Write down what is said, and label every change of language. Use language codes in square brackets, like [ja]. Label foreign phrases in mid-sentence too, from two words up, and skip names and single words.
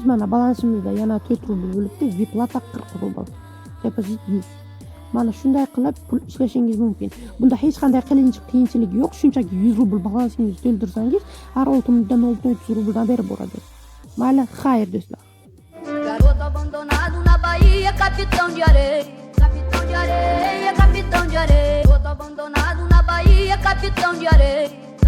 [uz] Mana balansimizda yana 4 rubl bo'libdi. Vyplata 40 rubl. Depozit 100. Mana shunday qilib pul ishlashingiz mumkin. Bunda hech qanday qiyinchilik yo'q. Shunchaki 100 rubl balansingizni to'ldirsangiz, har 6 minutdan 600 rubldan berib boradi. Mayli, xayr do'stlar. [pt] Garoto abandonado na Bahia, capitão de areia, capitão de areia, capitão de areia. Garoto abandonado na Bahia, capitão de areia.